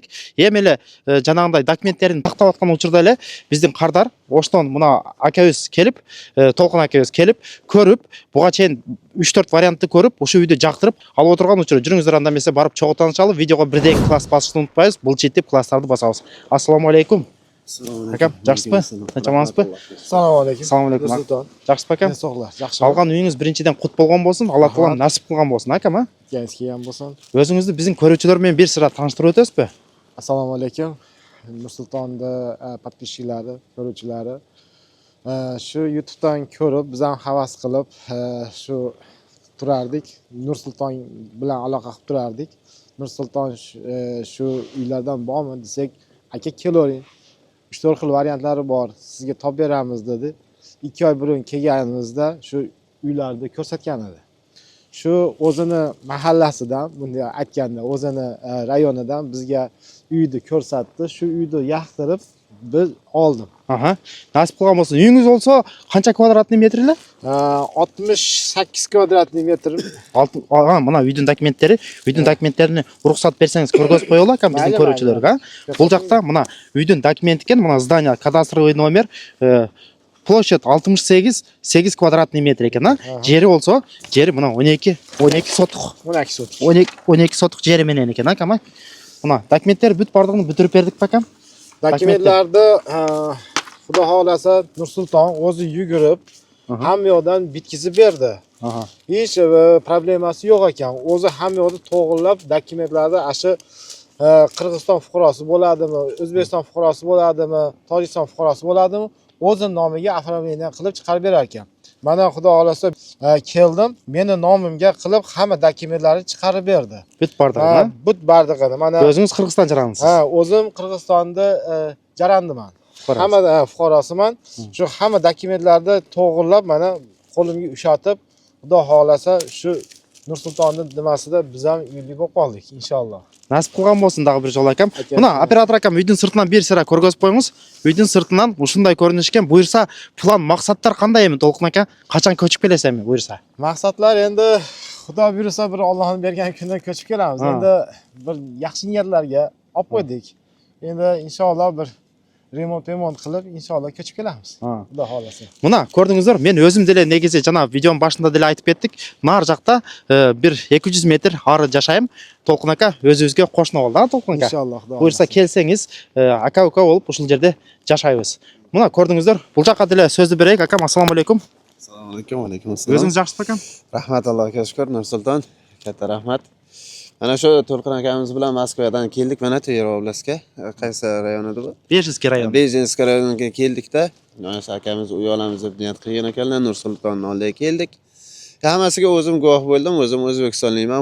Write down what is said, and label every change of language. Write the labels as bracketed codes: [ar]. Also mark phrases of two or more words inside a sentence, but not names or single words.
[ky] Эми эле жанагындай документтерин тактап аткан учурда эле биздин кардар оштон мына акебиз келип, Толкун акебиз келип, көрүп, буга чейин 3-4 вариантты көрүп, ошо үйдү жактырып алып отурган учуру. Жүрүңүздөр анда эмесе барып чогуу таанышалы. Видеого бирден класс басышты унутпайбыз. Бул четтип класстарды басабыз. Ассаламу алейкум. Акам, жакшысызбы? Тынчамаңызбы? [uz] Assalomu alaykum. Assalomu alaykum. Nursulton. [ky] Жакшысызбы акам? [uz] Sog'lar, yaxshi. [ky] Алган үйүңүз биринчиден кут болгон болсун, Алла Таала насип кылган болсун, акам, а? [uz] Kelgansiz kelgan bo'lsin. [ky] Өзүңүздү биздин көрүүчүлөр менен бир сыра тааныштырып өтөсүзбү? [uz] Assalomu alaykum. Nursultonda подписчиклari, ko'ruvchilari. Shu YouTube'dan ko'rib, biz ham havas qilib, shu turardik. Nursulton bilan aloqa qilib turardik. Nursulton shu uylardan bormi desak, aka kelavering. 3-4 xil variantlari bor. Sizga topib beramiz dedi. 2 oy burun kelganimizda shu uylarni ko'rsatgan edi. Shu o'zini mahallasidan, bunday aytganda, o'zini rayonidan bizga uyni ko'rsatdi. Shu uyni yoqtirib biz oldim. [ky] Аха. Насип кылган болсун. Үйүңүз болсо канча [ru] квадратный метр [ky] эле? [uz] 68 kvadratный metr. [ky] Мына үйдүн документтери, документтерине уруксат берсеңиз көргөзүп коелу акам биздин көрүүчүлөргө. Бул жакта мына үйдүн документ экен, мына [ru] здание, кадастровый номер, площадь 68 квадратный метр [ky] экен, а? Жери болсо, жери мына 12 сотук. 12 сотук жери менен экен, акам. Мына документтер бүт бардыгын бүтүрүп бердик акам. [uz] Dokumentlarda Xudo xolasa Nursulton o'zi yugurib, hamma yoqdan bitkizib berdi. Hech problemasi yo'q ekan. O'zi hamma yoqni to'g'rilab, dokumentlarda shu Qirg'iziston fuqarosi bo'ladimi, O'zbekiston fuqarosi bo'ladimi, Tojikiston fuqarosi bo'ladimi, o'zi nomiga оформление qilib chiqarib berar ekan. Mana Xudo xolasa keldim, meni nomimga qilib hamma dokumentlarni chiqarib berdi. [ky] Бүт бардыгын, Бүт бардыгын. Mana өзүңүз Кыргызстан жарандысыз. [uz] o'zim Qirg'izistonda jarandiman. Hamma fuqarosiman. Shu hamma dokumentlarni to'g'rilab, mana qo'limga ushatib, Xudo xolasa shu Nursultonning nimasida biz ham uyli bo'lib qoldik, inshaalloh. [ky] Насип кылган болсун дагы бир жолу акам. Мына оператор акам үйдүн сыртынан бир сыра көргөзүп коюңуз. Үйдүн сыртынан ушундай көрүнүш экен. Буйрса, план, максаттар кандай эми Толкун ака? Качан көчүп келесиз эми буйрса? [uz] Maqsadlar endi Xudo buyursa bir Allohning bergan kundan ko'chib kelamiz. Endi bir yaxshi niyatlarga olib qo'ydik. Endi inshaalloh bir remont qilib inshaalloh ko'chib kelamiz. Xudo xolasa. [ky] Мына көрдүңүздөр, мен өзүм деле негизи жана видеонун башында деле айтып кеттик. Нар жакта бир 200 метр ары жашайм. Толкун ака өзүбүзгө кошуна болду, а Толкун ака? Иншаллах, Xudo. Буйрса келсеңиз, ака-ука болуп ушул жерде жашайбыз. Мына көрдүңүздөр, бул жакка деле сөздү берейик. Акам, ассаламу алейкум. [uz] Assalomu alaykum, alaykum assalom. [ky] Өзүңүз жакшысызбы акам? [uz] Rahmat Allohga shukr, Nursulton. Katta rahmat. Mana shu To'lqin akamiz bilan Moskvadan keldik, mana Tveroblastga. Qaysi rayon edi bu? Bejinskiy rayon. Bejinskiy rayoniga keldik-da. Mana shu akamiz uy olamiz deb niyat qilgan ekanlar, Nursultonning oldiga keldik. Hammasiga o'zim guvoh bo'ldim, o'zim O'zbekistonlikman.